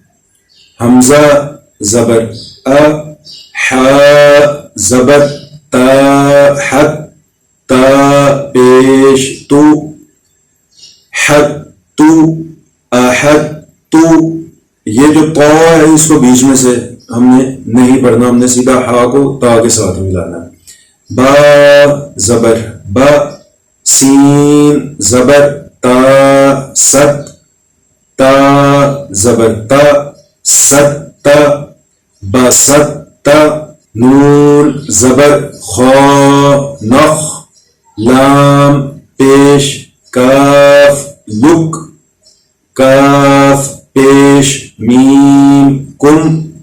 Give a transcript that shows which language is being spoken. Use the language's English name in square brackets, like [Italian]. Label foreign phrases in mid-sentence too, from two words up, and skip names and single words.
[Urdu] حمزہ زبر ا، حا زبر تا حت، تا پیش تو، حت تو، احت تو. یہ جو تا ہے اس کو بیچ میں سے ہم نے نہیں پڑھنا، ہم نے سیدھا ہا کو تا کے ساتھ ملانا. با زبر با، سین زبر تا ست، تا زبر تا، ست بست نون زبر خا نخ لام پیش کاف لک کاف پیش میم کم